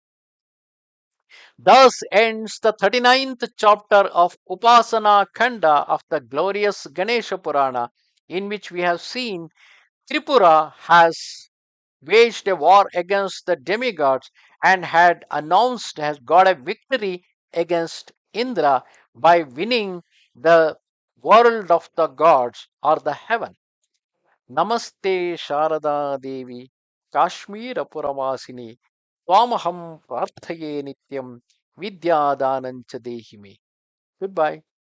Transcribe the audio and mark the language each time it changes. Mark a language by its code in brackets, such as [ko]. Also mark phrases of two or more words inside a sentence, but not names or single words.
[en] Thus ends the 39th chapter of Upasana Khanda of the glorious Ganesha Purana, in which we have seen Tripura has waged a war against the demigods and had announced has got a victory against Indra by winning the world of the gods or the heaven. [sa] ನಮಸ್ತೆ ಶಾರದಾ ದೇವಿ ಕಾಶ್ಮೀರಪುರವಾಸಿನಿ ತ್ವಾಮಹಂ ಪ್ರಾರ್ಥಯೇ ನಿತ್ಯಂ ವಿದ್ಯಾದಾನಂಚ ದೇಹಿ ಮೇ. [en] good bye.